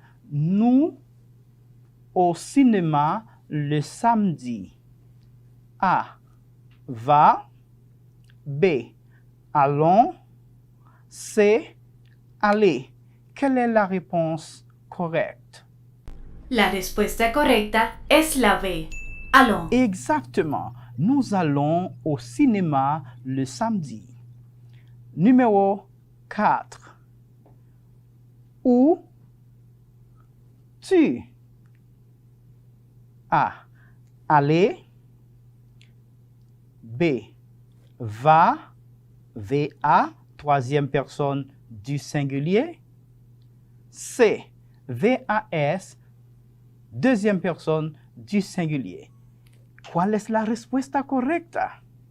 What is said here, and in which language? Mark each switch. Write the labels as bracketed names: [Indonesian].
[French] Nous au cinéma le samedi. A. Va. B. Allons. C. Aller. Quelle est la réponse correcte? [Spanish] La respuesta correcta es la B. [French] Allons. Exactement. Nous allons au cinéma le samedi. Numéro 4. Où tu? A. Aller. B. Va. V-A. Troisième personne du singulier. C. V-A-S. Deuxième personne du singulier. [Spanish] ¿Cuál es la respuesta correcta?